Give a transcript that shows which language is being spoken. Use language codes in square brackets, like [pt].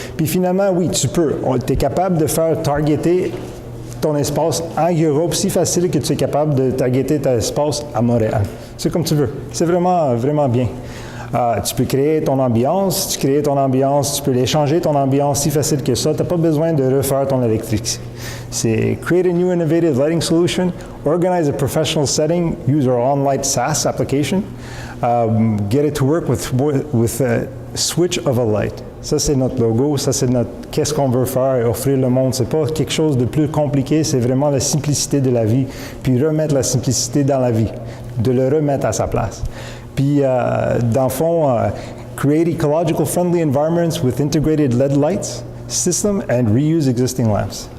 [fr] Puis finalement, oui, tu peux. Tu es capable de faire targeter ton espace en Europe si facile que tu es capable de targeter ton espace à Montréal. C'est comme tu veux. C'est vraiment, vraiment bien. Tu peux créer ton ambiance, tu peux échanger ton ambiance si facile que ça. Tu n'as pas besoin de refaire ton électrique. [en] C'est create a new innovative lighting solution, organize a professional setting, use our OnLight SaaS application, get it to work with a switch of a light. [fr] Ça, c'est notre logo, ça, c'est qu'est-ce qu'on veut faire et offrir le monde. C'est pas quelque chose de plus compliqué, c'est vraiment la simplicité de la vie, puis remettre la simplicité dans la vie, de le remettre à sa place. Puis, dans le fond, [en] create ecological friendly environments with integrated LED lights system and reuse existing lamps.